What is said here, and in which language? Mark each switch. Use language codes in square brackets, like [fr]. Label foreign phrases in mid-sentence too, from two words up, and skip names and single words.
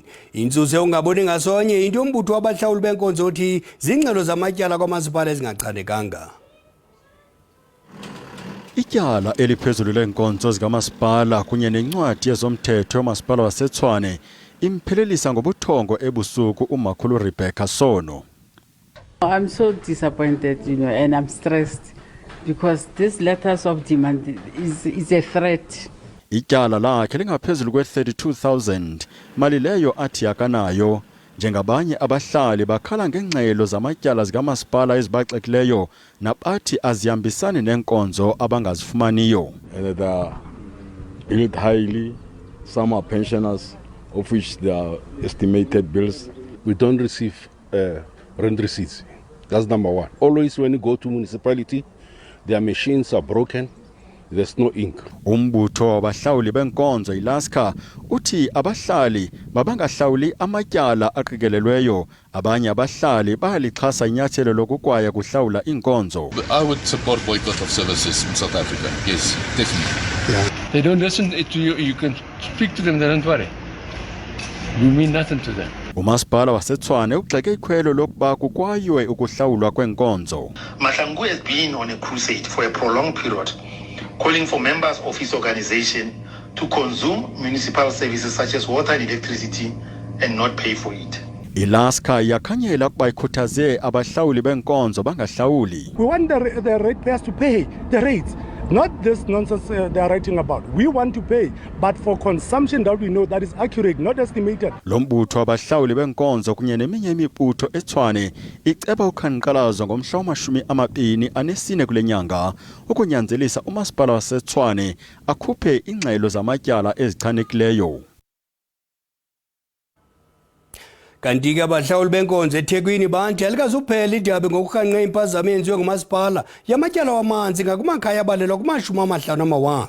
[xh] Intsuse ungaboni ngasonye into yombutho wabahlawuli benkonzo othi zingxelo zamatyala kwamasipala ezingachanekanga. Ityala eliphezulu lenkonzo zikamasipala kunye nencwadi yezomthetho yomasipala waseTshwane imphelelisa ngobuthongo ebusuku umakhulu Rebecca Sono. [en] I'm so disappointed, and I'm stressed because this letters of demand is a threat. [xh] Ityala lakhe lingaphezulu kwe-32,000 mali leyo athi yakanayo. Njengabanye abahlali bakhala ngengxelo zamatyala zikamasipala ezibaxekileyo nabathi azihambisani nenkonzo abangazifumaniyo. [en] And they are billed highly. Some are pensioners, of which they are estimated bills. We don't receive rent receipts. That's number one. Always when you go to municipality, their machines are broken. There's no ink. [xh] Umbutho wabahlawuli benkonzo iLASCA uthi abahlali babangahlawuli amatyala aqikelelweyo, abanye abahlali bayalixhasa inyathelo lokukwaya kuhlawula inkonzo. [en] I would support boycott of services in South Africa. Yes, definitely. Yeah. They don't listen to you. You can speak to them. They don't worry. You mean nothing to them. [xh] Umasipala waseTshwane ugxeke ikhwelo lokuba kukwaywe ukuhlawulwa kwenkonzo. [en] Mahlangu has been on a crusade for a prolonged period, calling for members of his organization to consume municipal services such as water and electricity and not pay for it. [xh] iLASCA yakhanyela ukuba ikhuthaze abahlawuli benkonzo bangahlawuli. [en] We want the ratepayers to pay the rates, not this nonsense they are writing about. We want to pay, but for consumption that we know that is accurate, not estimated. [xh] Lombutho abahlawuli benkonzo kunye neminye imibutho eTshwane iceba ukhanqalazo ngomhla wama-24 kule nyanga ukunyanzelisa umasipala waseTshwane akhuphe ingxelo zamatyala ezichanekileyo. Kanti-ke abahlawuli benkonzo eThekwini bantu alikazuphela idabi ngokurhanqa impazamo eyenziwe ngumasipala yamatyala wamanzi ngakumakhaya abalelwa kuma-50,000.